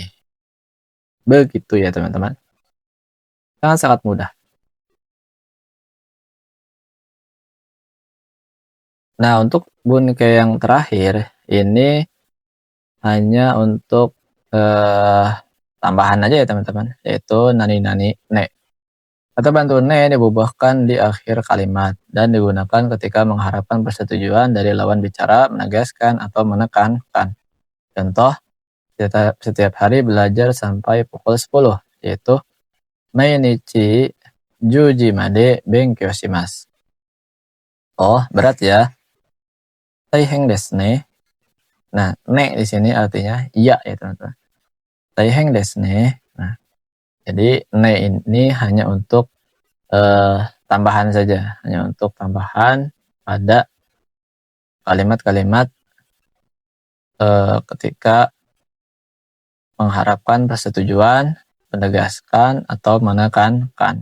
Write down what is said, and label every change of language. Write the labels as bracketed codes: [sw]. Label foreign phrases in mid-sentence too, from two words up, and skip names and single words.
[id] Begitu ya teman-teman. Sangat mudah. Nah, untuk bunke yang terakhir ini hanya untuk tambahan aja ya teman-teman, yaitu [ja] なになにね. [id] Kata bantu ne dibubuhkan di akhir kalimat dan digunakan ketika mengharapkan persetujuan dari lawan bicara, menegaskan atau menekankan. Contoh, setiap hari belajar sampai pukul 10, yaitu [ja] 毎日十時まで勉強します. [id] Oh, berat ya. [ja] 大変ですね. [id] Nah, ne di sini artinya iya ya teman-teman. [ja] 大変ですね. [id] Nah, jadi ne ini hanya untuk tambahan saja, hanya untuk tambahan pada kalimat-kalimat ketika mengharapkan persetujuan, menegaskan atau menekankan.